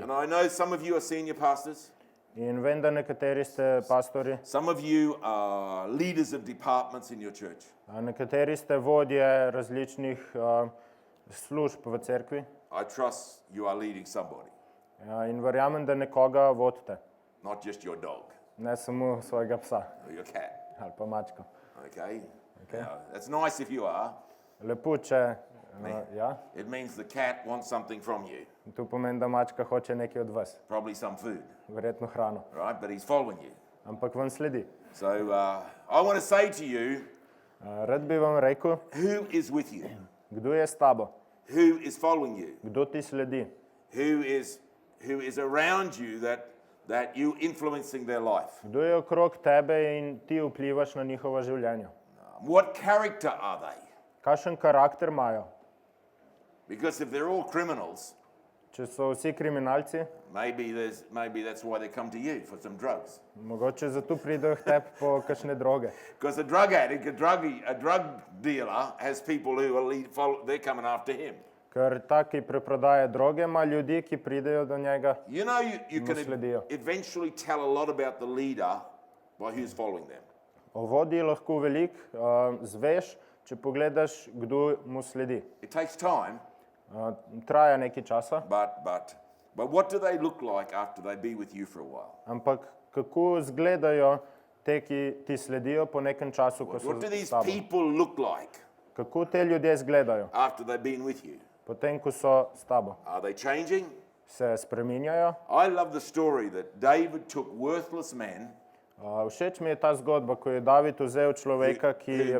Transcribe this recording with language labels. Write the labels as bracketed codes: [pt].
[en] And I know some of you are senior pastors. [sl] In vem, da nekateri ste pastori, [en] Some of you are leaders of departments in your church. [sl] nekateri ste vodje različnih služb v cerkvi. [en] I trust you are leading somebody, [sl] In verjamem, da nekoga vodite, [en] not just your dog [sl] ne samo svojega psa [en] or your cat. [sl] ali pa mačko. [en] Okay? Now, that's nice if you are. [sl] Lepo, če ja, [en] It means the cat wants something from you, [sl] to pomeni, da mačka hoče nekaj od vas, [en] probably some food, [sl] verjetno hrano, [en] right? But he's following you. [sl] ampak vam sledi. [en] So I want to say to you, [sl] Rad bi vam rekel, [en] who is with you? [sl] kdo je s tabo, [en] Who is following you? [sl] kdo ti sledi, [en] Who is around you that you influencing their life? [sl] kdo je okrog tebe in ti vplivaš na njihovo življenje. [en] What character are they? [sl] Kakšen karakter imajo? [en] Because if they're all criminals, [sl] Če so vsi kriminalci, [en] maybe that's why they come to you for some drugs. [sl] mogoče zato pridejo k tebi po kakšne droge. [en] Because a drug addict, a drug dealer has people who are they're coming after him. [sl] Ker ta, ki preprodaja droge, ima ljudi, ki pridejo do njega [en] You know, you [sl] in mu [en] can [sl] sledijo. [en] eventually tell a lot about the leader by who's following them. [sl] O vodji lahko veliko zveš, če pogledaš, kdo mu sledi. [en] It takes time, [sl] Traja nekaj časa, [en] but what do they look like after they be with you for a while? [sl] ampak kako izgledajo te, ki ti sledijo po nekem času, ko so [en] What do [sl] s [en] these [sl] tabo? [en] people look like [sl] Kako te ljudje izgledajo, [en] after they've been with you? [sl] potem ko so s tabo? [en] Are they changing? [sl] Se spreminjajo? [en] I love the story that David took worthless men [sl] Všeč mi je ta zgodba, ko je David vzel človeka, ki je